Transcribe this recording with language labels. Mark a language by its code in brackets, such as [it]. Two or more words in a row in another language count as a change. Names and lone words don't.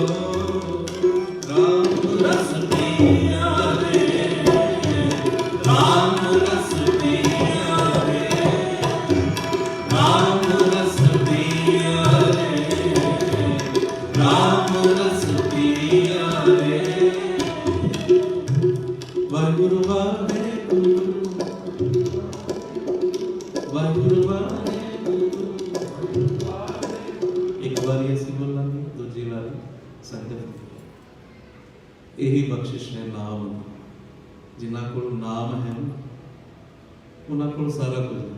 [hi] राम रस पिया रे, राम रस पिया रे, राम रस पिया रे, राम रस पिया रे। वाहिगुरु वाहिगुरु, वाहिगुरु वाहिगुरु। [pa] ਇੱਕ ਵਾਰੀ ਅਸੀਂ ਬੋਲਾਂਗੇ, ਦੂਜੀ ਵਾਰੀ ਸੰਗਤ। ਇਹੀ ਬਖਸ਼ਿਸ਼ ਹੈ ਨਾਮ। ਜਿਨ੍ਹਾਂ ਕੋਲ ਨਾਮ ਹੈ ਉਹਨਾਂ ਕੋਲ ਸਾਰਾ ਕੁਝ ਹੈ।